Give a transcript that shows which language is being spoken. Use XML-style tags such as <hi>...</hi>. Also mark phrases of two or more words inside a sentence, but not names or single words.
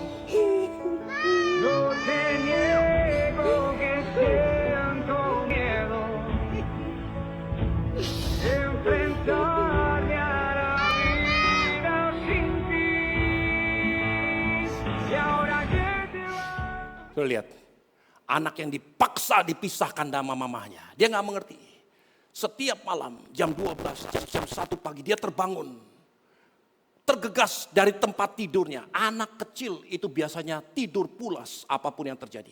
<es>No te niego que siento miedo de enfrentarme a la vida sin ti. Y ahora que te vas.</es> <id>Tuh lihat, anak yang dipaksa dipisahkan sama mamahnya. Dia nggak mengerti. Setiap malam jam 12, jam 1 pagi dia terbangun. Tergegas dari tempat tidurnya. Anak kecil itu biasanya tidur pulas apapun yang terjadi.</id>